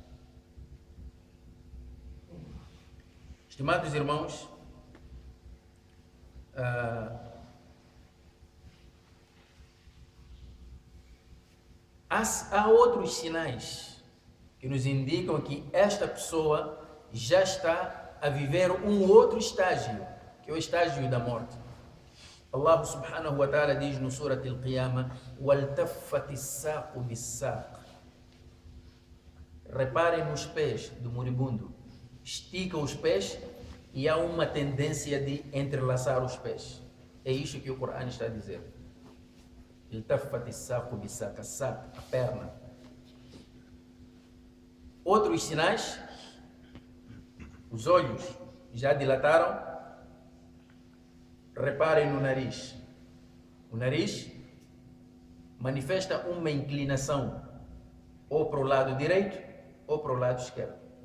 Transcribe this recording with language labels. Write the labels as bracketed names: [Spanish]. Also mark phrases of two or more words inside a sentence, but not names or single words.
[Portuguese] Estimados irmãos, há outros sinais que nos indicam que esta pessoa já está a viver um outro estágio, que é o estágio da morte. Allah [Arabic] سبحانه وتعالى [Portuguese] diz no Surat al-Qiyamah: [Arabic] وَالْتَفَّتِ السَّاقُ بِالسَّاقِ. [Portuguese] Reparem nos pés do moribundo. Estica os pés e há uma tendência de entrelaçar os pés. É isso que o Corão está a dizer. [Arabic] الْتَفَّتِ السَّاقُ بِالسَّاقِ. [Portuguese] A sac, a perna. Outros sinais: os olhos já dilataram. Reparem no nariz. O nariz manifesta uma inclinação ou para o lado direito ou para o lado esquerdo.